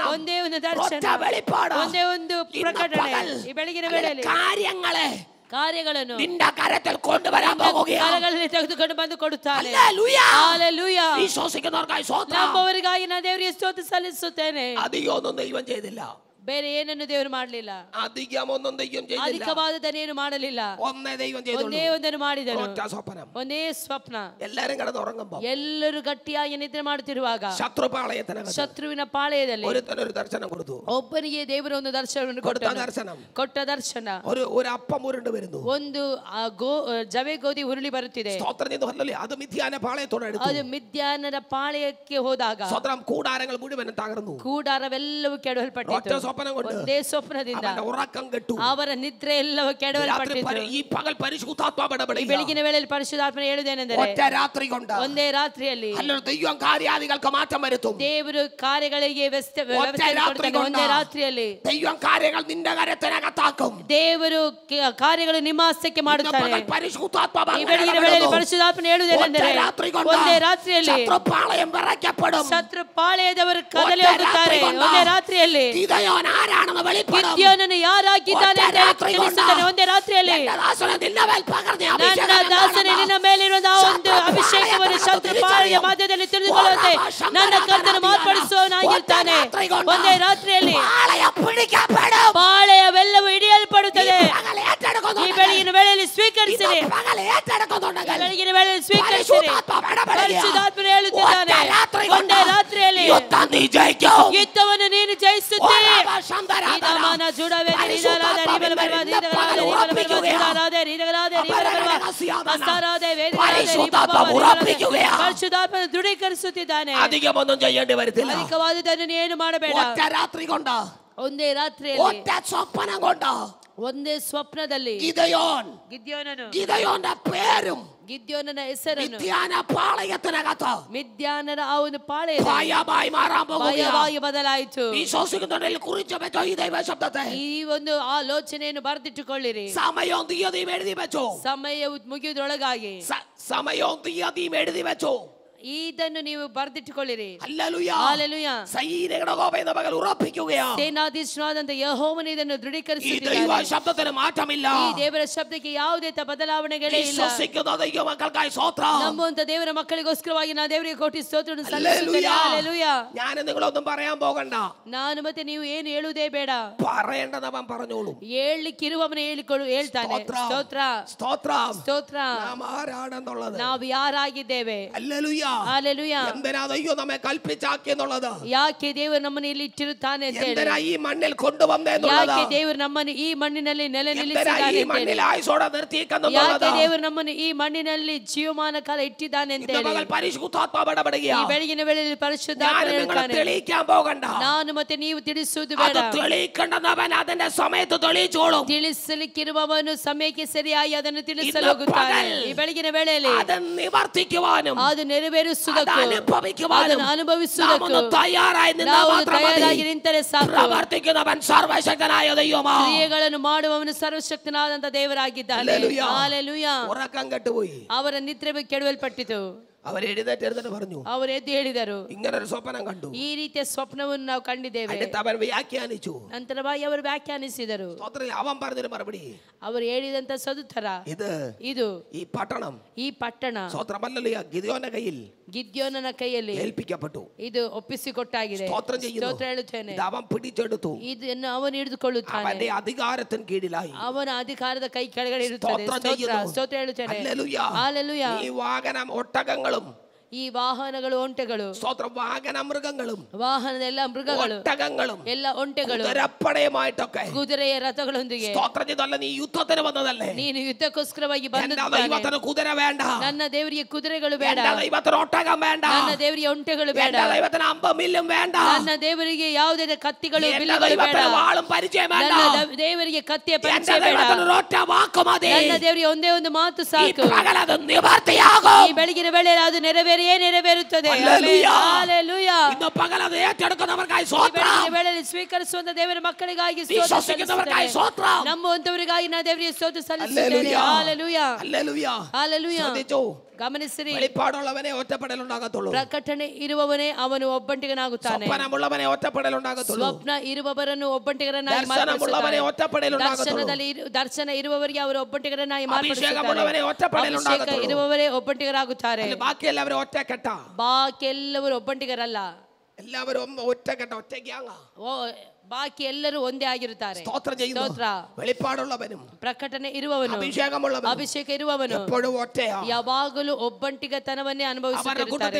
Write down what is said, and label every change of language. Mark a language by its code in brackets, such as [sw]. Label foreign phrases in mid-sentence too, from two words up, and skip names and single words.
[kn] ಒಂದೇ ಒಂದು [ml] ഒറ്റ [kn] ದರ್ಶನ, [ml] വെളിപ്പാട്. [kn] ಒಂದೇ ಒಂದು [ml] ഇന്ന് [kn] ಪ್ರಕಟಣೆ. [ml] പകൽ [kn] ಈ ಬೆಳಗಿನ ವೇಳೆಯಲ್ಲಿ [ml] കാര്യങ്ങളെ [kn] ಕಾರ್ಯಗಳನ್ನು [ml] നിന്റെ കരത്തിൽ കൊണ്ടുവരാൻ പോകുകയാണ്. [kn] ಕರಗಳಲ್ಲಿ ತೆಗೆದುಕೊಂಡು ಬಂದು ಕೊಡುತ್ತಾನೆ. [ml] ഹല്ലേലൂയ, [kn] ಹಾಲೆಲೂಯ. [ml] വിശ്വസിക്കുന്നവർക്കായി സ്തോത്രം. [kn] ನಂಬುವವರಿಗಾಗಿ ನಾನು ದೇವರಿಗೆ ಸ್ತೋತ್ರ ಸಲ್ಲಿಸುತ್ತೇನೆ. [ml] അധികമൊന്നും ദൈവം ചെയ്തില്ല. [kn] ಬೇರೆ ಏನನ್ನು ದೇವರು ಮಾಡಲಿಲ್ಲ. [ml] അധികമൊന്നും ദൈവം ചെയ്തില്ല. [kn] ಅಧಿಕವಾದದನ್ನೇನು ಮಾಡಲಿಲ್ಲ. [ml] ഒന്നേ ദൈവം [kn] ಒಂದೇ [ml] ചെയ്തുള്ളൂ. [kn] ಒಂದನ್ನು ಮಾಡಿದನು. [ml] ഒറ്റ സ്വപ്നം. [kn] ಒಂದೇ ಸ್ವಪ್ನ. [ml] എല്ലാരും കിടന്നുറങ്ങുമ്പോ [kn] ಎಲ್ಲರೂ ಗಟ್ಟಿಯಾಗಿ ನಿದ್ರೆ ಮಾಡುತ್ತಿರುವಾಗ [ml] ശത്രുപാളയത്തിനകത്ത് [kn] ಶತ್ರುವಿನ ಪಾಳೆಯದಲ್ಲಿ [ml] ഒരുത്തനൊരു ദർശനം കൊടുത്തു. [kn] ಒಬ್ಬನಿಗೆ ದೇವರು ಒಂದು ದರ್ಶನವನ್ನು [ml] കൊടുത്ത [kn] ಕೊಟ್ಟನು. [ml] ദർശനം [kn] ಕೊಟ್ಟ ದರ್ಶನ, [ml] ഒരു അപ്പം ഉരുണ്ട് വരുന്നു. [kn] ಒಂದು ಜವೆ ಗೋಧಿ ಹುರುಳಿ ಬರುತ್ತಿದೆ. [ml] സ്തോത്രം ചെയ്തു. ഹല്ലേലൂയ. അത് മിഥ്യാന പാളയത്തോടെ [kn] ಅದು [ml] അടുത്തു. [kn] ಮಿದ್ಯಾನರ ಪಾಳೆಯಕ್ಕೆ ಹೋದಾಗ [ml] സ്തോത്രം. കൂടാരങ്ങൾ മുഴുവനും തകർന്നു. [kn] ಕೂಡಾರವೆಲ್ಲವೂ ಕೆಡವಲ್ಪಟ್ಟಿತು. [ml] ഒറ്റ സ്വപ്നം സ്വപ്നം കൊണ്ട് [kn] ಒಂದೇ ಸ್ವಪ್ನದಿಂದ [ml] അവന്റെ ഉറക്കം കെട്ടു. [kn] ಅವರ ನಿದ್ರೆ ಎಲ್ಲವೂ ಕೆಡವಲ್ಪಟ್ಟಿತು. [ml] ഈ പകൽ പരിശുദ്ധാത്മാവ് ഇടപെടുക. [kn] ಬೆಳಗಿನ ವೇಳೆಯಲ್ಲಿ ಪರಿಶುದ್ಧಾತ್ಮನ ಹೇಳುವುದೇನೆಂದರೆ [ml] ഒറ്റ രാത്രി കൊണ്ട് [kn] ಒಂದೇ ರಾತ್ರಿಯಲ್ಲಿ [ml] അല്ലൊരു ദൈവം കാര്യാദികൾക്ക് മാറ്റം വരുത്തും. [kn] ದೇವರು ಕಾರ್ಯಗಳಿಗೆ ವ್ಯವಸ್ಥೆ ಕೊಡ್ತಾನೆ. ಒಂದೇ ರಾತ್ರಿಯಲ್ಲಿ [ml] ദൈവം കാര്യങ്ങൾ നിന്റെ കരത്തിനകത്താക്കും. [kn] ದೇವರು ಕಾರ್ಯಗಳು ನಿಮ್ಮ ಹಸ್ತಕ್ಕೆ ಮಾಡುತ್ತಾನೆ. [ml] പരിശുദ്ധാത്മാവ് [kn] ಈ ಬೆಳಗಿನ ವೇಳೆಯಲ್ಲಿ ಪರಿಶುದ್ಧಾತ್ಮನ ಹೇಳುವುದೇನೆಂದರೆ ಒಂದೇ ರಾತ್ರಿಯಲ್ಲಿ [ml] ശത്രുപാളയം വിറയ്ക്കപ്പെടും. [kn] ಶತ್ರು ಪಾಳೆಯದವರು ಕದಲಿ ಹೋಗುತ್ತಾರೆ. ಒಂದೇ ರಾತ್ರಿಯಲ್ಲಿ [ml] ഗിദെയോൻ ആരാണെന്ന് വെളിപ്പെടും. [kn] ಗಿದ್ಯೋನನು ಯಾರಾಗಿದ್ದಾನೆ ಅಂತ ತಿಳಿಸುತ್ತಾನೆ. ಒಂದೇ ರಾತ್ರಿಯಲ್ಲಿ ನನ್ನ ದಾಸನೇ ನಿನ್ನ ಮೇಲಿರುವ ಒಂದು ಅಭಿಷೇಕವನ್ನು ಶತ್ರು ಪಾಳೆಯ ಮಧ್ಯದಲ್ಲಿ ತಿಳಿದುಕೊಳ್ಳುವಂತೆ ನನ್ನ ಕರ್ತನು ಮಾರ್ಪಡಿಸುವವನಾಗಿರ್ತಾನೆ. ಒಂದೇ ರಾತ್ರಿಯಲ್ಲಿ ಪಾಳೆಯವೆಲ್ಲವೂ ಹಿಡಿಯಲ್ಪಡುತ್ತದೆ. ಈ ಬೆಳಗಿನ ವೇಳೆಯಲ್ಲಿ ಸ್ವೀಕರಿಸಿರಿ. ಬೆಳಗಿನ ವೇಳೆಯಲ್ಲಿ ಸ್ವೀಕರಿಸಿರಿ. ಪರಿಶುದ್ಧಾತ್ಮನು ಹೇಳುತ್ತಿದ್ದಾನೆ ಒಂದೇ ರಾತ್ರಿಯಲ್ಲಿ ಯುದ್ಧವನ್ನು ನೀನು ಜಯಿಸುತ್ತೀರಿ. ಪರಿಶುದ್ಧಾತ್ಮನ ದೃಢೀಕರಿಸುತ್ತಿದ್ದಾನೆ. [ml] അധികമൊന്നും ചെയ്യേണ്ടി വരത്തില്ല. [kn] ಅಧಿಕವಾದುದನ್ನು ಏನು ಮಾಡಬೇಡ. [ml] ഒറ്റ രാത്രി കൊണ്ട് [kn] ಒಂದೇ ರಾತ್ರಿಯಲ್ಲಿ [ml] ഒറ്റ സ്വപ്നം കൊണ്ട് [kn] ಒಂದೇ ಸ್ವಪ್ನದಲ್ಲಿ [ml] ഗിദെയോന്റെ പേരും [kn] ಗಿದ್ಯೋನನ ಹೆಸರನ್ನು [ml] മിദ്യാന പാളയത്തിനകത്ത് [kn] ಮಿದ್ಯಾನರ ಆ ಒಂದು ಪಾಳೆಯ [ml] ഭയമായി മാറാൻ പോകുകയാണ്. [kn] ಭಯವಾಗಿ ಬದಲಾಯಿತು. [ml] വിശ്വസിക്കുന്നവരിൽ കുറിച്ച് വെച്ചോ ഈ ദൈവശബ്ദത്തെ. [kn] ಈ ಒಂದು ಆಲೋಚನೆಯನ್ನು ಬರೆದಿಟ್ಟುಕೊಳ್ಳಿರಿ. [ml] സമയവും തീയതിയും എഴുതി വെച്ചോ. [kn] ಸಮಯವು ಮುಗಿಯುವುದರೊಳಗಾಗಿ [ml] സമയവും തീയതിയും എഴുതി വെച്ചോ. [kn] ಇದನ್ನು ನೀವು ಬರೆದಿಟ್ಟುಕೊಳ್ಳಿರಿ. [ml] ഹല്ലേലൂയ. [kn] ಹಲ್ಲೆಲೂಯಾ. [ml] സൈനികരുടെ യഹോവ പകൽ ഉറപ്പിക്കുകയാണ്. [kn] ಸೇನಾಧೀಶನಾದಂತ ಯೆಹೋವನು ಇದನ್ನು [ml] ഈ [kn] ದೃಢೀಕರಿಸುತ್ತಿದ್ದಾನೆ. [ml] ദൈവ ശബ്ദത്തിന് മാറ്റമില്ല. [kn] ಈ ದೇವರ ಶಬ್ದಕ್ಕೆ ಯಾವುದೇ ಬದಲಾವಣೆಗಳೇ ಇಲ್ಲ. [ml] വിശ്വസിക്കുന്ന ദൈവ മക്കൾക്കായി സ്തോത്രം. [kn] ನಂಬುವಂತ ದೇವರ ಮಕ್ಕಳಿಗೋಸ್ಕರವಾಗಿ ನಾನು ದೇವರಿಗೆ ಕೋಟಿ ಸ್ತೋತ್ರವನ್ನು ಸಲ್ಲಿಸುತ್ತೇನೆ. ಹಲ್ಲೆಲೂಯಾ. [ml] ഞാൻ നിങ്ങളൊന്നും പറയാൻ പോകണ്ട. [kn] ನಾನು ಮತ್ತೆ ನೀವು ಏನು ಹೇಳುವುದೇ ಬೇಡ. [ml] പറയേണ്ടതവൻ പറഞ്ഞോളൂ. [kn] ಹೇಳಲಿಕ್ಕಿರುವವನು ಹೇಳ್ತಾನೆ. ಸ್ತೋತ್ರ [ml] സ്തോത്രം. [kn] ಸ್ತೋತ್ರ. [ml] നാം ആരാണെന്നുള്ളത്, [kn] ನಾವು ಯಾರಾಗಿದ್ದೇವೆ. [ml] ഹല്ലേലൂയ. ഹല്ലേലൂയ. എന്തിനാ ദൈവം നമ്മെ കൽപ്പിച്ചാക്കി എന്നുള്ളത്, [kn] ಯಾಕೆ ದೇವರು ನಮ್ಮನ್ನು ಇಲ್ಲಿ ಇಟ್ಟಿರುತ್ತಾನೆ ಅಂತ ಹೇಳಿ, [ml] എന്തിനാ ഈ മണ്ണിൽ കൊണ്ടുവന്നേ എന്നുള്ളത്, [kn] ಯಾಕೆ ದೇವರು ನಮ್ಮನ್ನು ಈ ಮಣ್ಣಿನಲ್ಲಿ ನೆಲೆ [ml] എന്തിനാ [kn] ನಿಲ್ಲಿಸಿದ್ದಾನೆ [ml] ഈ [kn] ಅಂತ [ml] മണ്ണിൽ [kn] ಹೇಳಿ, [ml] ആയുസോടെ നിർത്തിയിരിക്കുന്നുള്ളത്, [kn] ಯಾಕೆ ದೇವರು ನಮ್ಮನ್ನು ಈ ಮಣ್ಣಿನಲ್ಲಿ ಜೀವಮಾನ ಕಾಲ ಇಟ್ಟಿದ್ದಾನೆ ಅಂತ [ml] ഇന്ന് [kn] ಹೇಳಿ. [ml] പകൽ പരിശുദ്ധാത്മാവ് ഇടപെടുക. [kn] ಈ ಬೆಳಗಿನ ವೇಳೆಯಲ್ಲಿ ಪರಿಶುದ್ಧಾತ್ಮ [ml] ഞാൻ നിങ്ങളെ [kn] ಹೇಳ್ತಾನೆ, [ml] തെളിയിക്കാൻ പോകണ്ട. [kn] ನಾನು ಮತ್ತೆ ನೀವು ತಿಳಿಸುವುದು [ml] അത് [kn] ಬೇಡ. [ml] തെളിയിക്കേണ്ടവൻ അതിന്റെ സമയത്ത് തെളിയിച്ചോളും. [kn] ತಿಳಿಸಲಿಕ್ಕಿರುವವನು ಸಮಯಕ್ಕೆ ಸರಿಯಾಗಿ ಅದನ್ನು ತಿಳಿಸಲು [ml] ഇന്ന് [kn] ಹೋಗುತ್ತಾನೆ. [ml] പകൽ [kn] ಈ ಬೆಳಗಿನ ವೇಳೆಯಲ್ಲಿ [ml] അത് നിവർത്തിക്കുവാനും [kn] ಅದು ನೆರವೇರಿಸುವುದಕ್ಕೂ [ml] അനുഭവിക്കുവാനും [kn] ಅದನ್ನು ಅನುಭವಿಸುವುದಕ್ಕೂ [ml] നാം തയ്യാറായി നിന്നാൽ [kn] ನಾವು [ml] മാത്രം മതി. [kn] ತಯಾರಾಗಿ ನಿಂತರೆ ಸಾಕು. [ml] പ്രവർത്തിക്കുന്നവൻ സർവശക്തനായ ദൈവമാണ്. [kn] ಕ್ರಿಯೆಗಳನ್ನು ಮಾಡುವವನು ಸರ್ವಶಕ್ತನಾದಂತ ದೇವರಾಗಿದ್ದಾನೆ. [ml] ഹല്ലേലൂയ. [kn] ಹಲ್ಲೆಲೂಯಾ. [ml] ഉറക്കം കെട്ടുപോയി. [kn] ಅವರ ನಿದ್ರೆ ಕೆಡವಲ್ಪಟ್ಟಿತು. [ml] അവർ എഴുന്നേറ്റ് പറഞ്ഞു, [kn] ಅವರು ಎದ್ದು ಹೇಳಿದರು, [ml] ഇങ്ങനൊരു സ്വപ്നം കണ്ടു. [kn] ಈ ರೀತಿಯ ಸ್ವಪ್ನವನ್ನು ನಾವು ಕಂಡಿದ್ದೇವೆ. [ml] അടുത്ത് അവൻ വ്യാഖ്യാനിച്ചു. [kn] ನಂತರವಾಗಿ ಅವರು ವ್ಯಾಖ್ಯಾನಿಸಿದರು. [ml] അവൻ പറഞ്ഞൊരു മറുപടി, [kn] ಅವರು ಹೇಳಿದಂತ ಸದುತ್ತರ, ಇದು [ml] ഈ പട്ടണം, [kn] ಈ ಪಟ್ಟಣ [ml] സ്തോത്രമല്ലല്ലോ ഗിദെയോന്റെ കയ്യിൽ [kn] ಗಿದ್ಯೋನನ ಕೈಯಲ್ಲಿ [ml] ഏൽപ്പിക്കപ്പെട്ടു. [kn] ಇದು ಒಪ್ಪಿಸಿಕೊಟ್ಟಾಗಿದೆ. [ml] സ്തോത്രം ചെയ്യുന്നു. [kn] ಸ್ತೋತ್ರ ಹೇಳುತ್ತೇನೆ. [ml] അവൻ പിടിച്ചെടുത്തു. [kn] ಇದನ್ನು ಅವನು ಹಿಡಿದುಕೊಳ್ಳುತ್ತಾನೆ. [ml] അവന്റെ അധികാരത്തിന് കീഴിലായി. [kn] ಅವನ ಅಧಿಕಾರದ ಕೈ ಕೆಳಗಡೆ ಇರುತ್ತದೆ. ಸ್ತೋತ್ರ ಹೇಳುತ್ತೇನೆ. [ml] ഹല്ലേലൂയ. ഈ വാഹനം ഒട്ടകങ്ങളും [kn] ಈ ವಾಹನಗಳು ಒಂಟೆಗಳು, [ml] സ്തോത്രം, വാഹന മൃഗങ്ങളും, [kn] ವಾಹನದ ಎಲ್ಲ ಮೃಗಗಳು, [ml] ഒട്ടകങ്ങളും, [kn] ಎಲ್ಲ ಒಂಟೆಗಳು, [ml] കുതിരപ്പടയുമായിട്ടൊക്കെ [kn] ಕುದುರೆಯ ರಥಗಳೊಂದಿಗೆ. [ml] സ്തോത്രം ചെയ്തല്ല, നീ യുദ്ധത്തിന് വന്നതല്ലേ. [kn] ನೀನು ಯುದ್ಧಕ್ಕೋಸ್ಕರವಾಗಿ ಬಂದಿದ್ದಾನೆ. [ml] ദൈവത്തിന് കുതിര വേണ്ട, [kn] ನನ್ನ ದೇವರಿಗೆ ಕುದುರೆಗಳು ಬೇಡ. [ml] ദൈവത്തിന് ഒട്ടകം വേണ്ട, [kn] ನನ್ನ ದೇವರಿಗೆ ಒಂಟೆಗಳು ಬೇಡ. [ml] ദൈവത്തിന് അമ്പും വില്ലും വേണ്ട, [kn] ನನ್ನ ದೇವರಿಗೆ ಯಾವುದೇ ಕತ್ತಿಗಳು ಬಿಲ್ಲುಗಳು ಬೇಡ. [ml] വാളും പരിചയം വേണ്ട. [kn] ನನ್ನ ದೇವರಿಗೆ ಕತ್ತಿಯ ಪರಿಚಯ ಬೇಡ. [ml] ഒറ്റ വാക്ക് മതി. [kn] ನನ್ನ ದೇವರಿಗೆ ಒಂದೇ ಒಂದು ಮಾತು ಸಾಕು. [ml] പകലത് നിവർത്തിയാകും. [kn] ಈ ಬೆಳಗಿನ ವೇಳೆಯಲ್ಲಿ ಅದು ನೆರವೇರುತ್ತದೆ. [ml] ഹല്ലേലൂയ. ഇന്ന് പകലത് ഏറ്റെടുക്കുന്നവർക്കായി സ്തോത്രം. [kn] ಬೆಳಗಿನ ವೇಳೆಯಲ್ಲಿ ಸ್ವೀಕರಿಸುವಂತ ದೇವರ ಮಕ್ಕಳಿಗಾಗಿ [ml] വിശ്വസിക്കുന്നവർക്കായി സ്തോത്രം. [kn] ನಂಬುವಂತವರಿಗಾಗಿ ನಾನು ದೇವರಿಗೆ ಸ್ತೋತ್ರ ಸಲ್ಲಿಸುತ್ತೇನೆ. ಹಲ್ಲೆಲೂಯಾ. [ml] ഹല്ലേലൂയ. [kn] ಹಲ್ಲೆಲೂಯಾ. [ml] ശ്രദ്ധിച്ചോ, [kn] ಗಮನಿಸಿರಿ. [ml] വെളിപ്പാടുള്ളവനെ ഒറ്റപ്പെടലുണ്ടാകത്തുള്ളൂ. [kn] ಪ್ರಕಟಣೆ ಇರುವವನೇ ಅವನು ಒಬ್ಬಂಟಿಗನಾಗುತ್ತಾನೆ. [ml] സ്വപ്നമുള്ളവനെ ഒറ്റപ്പെടലുണ്ടാകത്തുള്ളൂ. [kn] ಸ್ವಪ್ನ ಇರುವವರನ್ನು ಒಬ್ಬಂಟಿಗರನ್ನಾಗಿ [ml] ദർശനമുള്ളവനെ ഒറ്റപ്പെടലുണ്ടാകത്തുള്ളൂ. [kn] ದರ್ಶನ ಇರುವವರಿಗೆ ಅವರು ಒಬ್ಬಂಟಿಗರನ್ನಾಗಿ [ml] അഭിഷേകമുള്ളവനെ ഒറ്റപ്പെടലുണ്ടാകത്തുള്ളൂ. [kn] ಅಭಿಷೇಕ ಇರುವವರೇ ಒಬ್ಬಂಟಿಗರಾಗುತ್ತಾರೆ. [ml] ബാക്കി എല്ലാവരും ഒറ്റക്കെട്ട. [kn] ಬಾಕಿ ಎಲ್ಲವರು ಒಬ್ಬಂಟಿಗರಲ್ಲ. [ml] എല്ലാവരും ഒറ്റക്കെട്ട, ഒറ്റയ്ക്കാങ്ങ. [kn] ಬಾಕಿ ಎಲ್ಲರೂ ಒಂದೇ ಆಗಿರುತ್ತಾರೆ. [ml] ಸ್ತೋತ್ರ. വെളിപ്പാടുള്ളവനും [kn] ಪ್ರಕಟಣೆ ಇರುವವನು, [ml] അഭിഷേകമുള്ളവനും, [kn] ಅಭಿಷೇಕ ಇರುವವನು [ml] എപ്പോഴും ഒറ്റയാ. [kn] ಯಾವಾಗಲೂ ಒಬ್ಬಂಟಿಗತನವನ್ನೇ ಅನುಭವಿಸುತ್ತಿರುತ್ತಾರೆ.